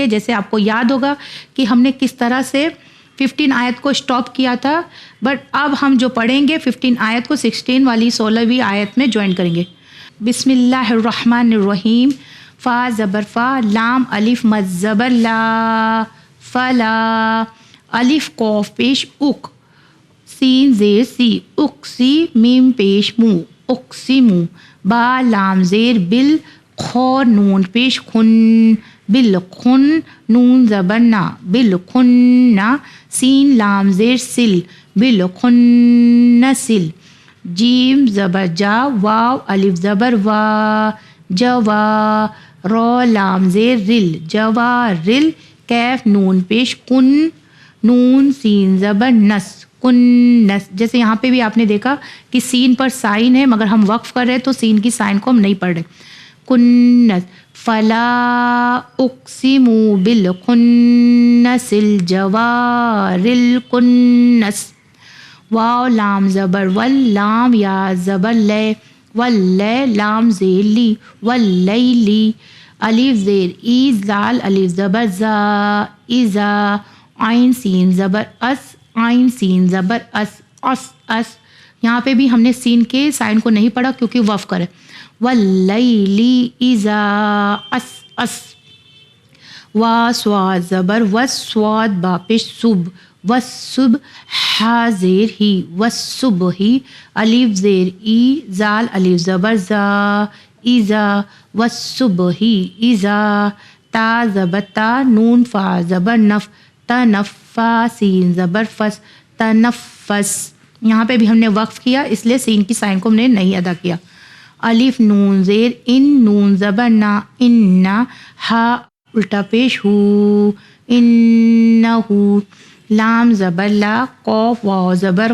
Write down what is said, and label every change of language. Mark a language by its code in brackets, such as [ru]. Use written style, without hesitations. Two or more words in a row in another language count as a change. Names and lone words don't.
[ur] جیسے آپ کو یاد ہوگا کہ ہم نے کس طرح سے 15 آیت کو اسٹاپ کیا تھا، بٹ اب ہم جو پڑھیں گے 15 آیت کو 16 والی 16ویں آیت میں جوائن کریں گے۔ [ar] بسم اللہ الرحمن الرحیم۔ [ur] فا زبر فا، لام الف مد زبر لا، فلا، الف قاف پیش اک، سین زیر سی، اکسی، میم پیش مو، اقسمو، با لام زیر بل، خور نون پیش خن، بالخن، نون زبر نا، بالخن، سین لام زیر سل، بالخن سل، جیم زبر جا، واو الف زبر وا، جوا، رو لام زیر رل، جوا رل، کیف نون پیش کن، نون سین زبر نس، کنس۔ جیسے یہاں پہ بھی آپ نے دیکھا کہ سین پر سائن ہے مگر ہم وقف کر رہے تو سین کی سائن کو ہم نہیں پڑھ رہے۔ [ar] کنس، فلا اقسم بالخنس الجوار الکنس، [ur] واو لام زبر ول، لام یا زبر لے، واللے لام زیر لی، واللیلی، الف زیر ای، زال الف زبر زا، ازا، عین سین زبر اس، عین سین زبر اس، اس اس۔ یہاں پہ بھی ہم نے سین کے سائن کو نہیں پڑھا کیونکہ وقف کرے۔ [ar] واللیلی اذا اس اس، [ur] وا سواد زبر وس، سواد با پیش صب، والصبح، ہا زیر ہی، والصبح، الف زیر ای، زال الف زبر زا، ایزا، والصبح ایزا، تا زبر تا، نون فا زبر نف، تنفا، سین زبر فس، تنفس۔ یہاں پہ بھی ہم نے وقف کیا اس لیے سین کی سائن کو ہم نے نہیں ادا کیا۔ الف نون زیر ان، نون زبر نا، اننا، ہا الٹا پیش ہو، انہو، لام زبر لا، قوف واو زبر